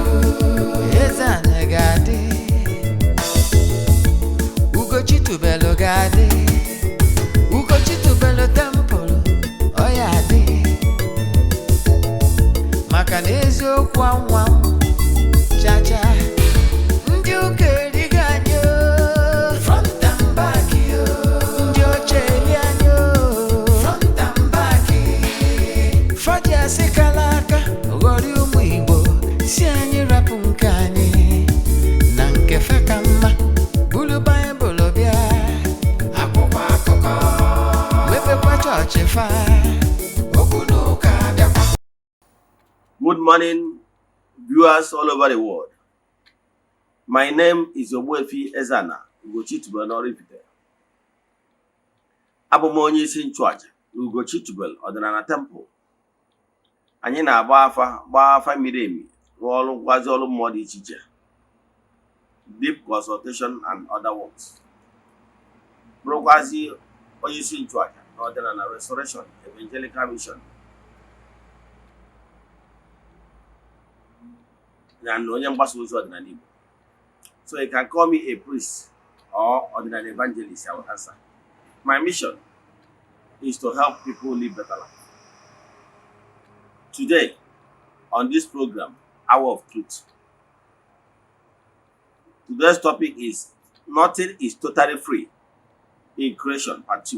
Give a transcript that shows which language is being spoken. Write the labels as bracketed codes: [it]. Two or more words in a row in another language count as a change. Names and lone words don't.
[ig] Eze-Ana ga-adị, Ugochitubelu ga-adị, Ugochitubelu temple ọ ya adị, maka na eziokwu anwa chacha. Ndị ụka erigo anyị [en] front and back, [ig] ndị oche eri anyị [en] front and back. [ig] Fadi asị kala aka ghọrị ụmụ Igbo, si anyị rapụ nke anyị na nke fe ka mma. Bulu Baịbụl bịa, akwụkwọ akụkọ, mepekwa chọọchị fa, okwu n'ụka bịakwa. [en] Good morning, viewers all over the world. My name is Ogbuefi Eze-Ana Ugochitubelu na Oraifite. [ig] Abụ m onye isi nchụaja Ugochitubelu Ọdịnala Temple. Anyị na-agba afa miri emi rụọ ọrụ ngwazi ọrụ mmụọ dị iche iche, [en] deep consultation and other works. [ig] Bụrụkwazi onye isi nchụaja na ọdịnala [en] restoration evangelical mission. [ig] And onye mgbasa ozi ọdịnala Igbo. [en] So you can call me a priest or ordinary evangelist, I will answer. My mission is to help people live better life. Today, on this program, Hour of Truth, today's topic is Nothing is Totally Free in Creation, Part 2.